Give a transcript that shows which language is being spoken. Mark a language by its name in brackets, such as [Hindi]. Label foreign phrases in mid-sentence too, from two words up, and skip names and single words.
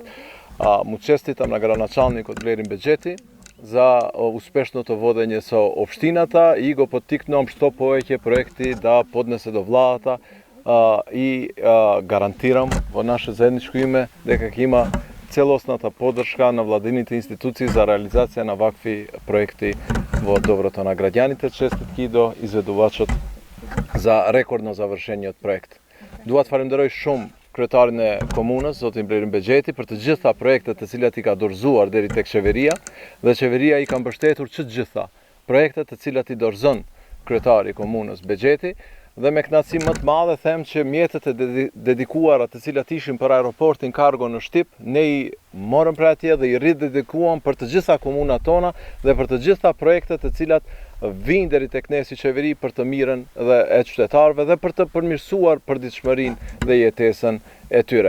[Macedonian] Му честитам на градоначалникот Blerin Begjeti за успешното водење со општината и го поттикнувам што повеќе проекти да поднесе до владата и гарантирам во наше заедничко име дека ќе има целосната поддршка на владините институции за реализација на вакви проекти во доброто на граѓаните. Честитки до изведувачот за рекордно завршениот проект. [Albanian] Dua të falenderoj shumë kryetarin e komunës, zotin Blerin Begjeti, për të gjitha projektet të cilat i ka dorëzuar deri tek qeveria dhe qeveria i ka mbështetur të gjitha projektet të cilat i dorëzon kryetari i komunës Begjeti. Dhe me kënaqësi më të madhe them që mjetet e dedikuara të cilat ishin për aeroportin Kargo në Shtip, ne i morëm për atje dhe i ridedikuam për të gjitha komunat tona dhe për të gjitha projektet të cilat vinë deri tek ne si qeveri për të mirën dhe e qytetarëve dhe për të përmirësuar përditshmërinë dhe jetesën e tyre.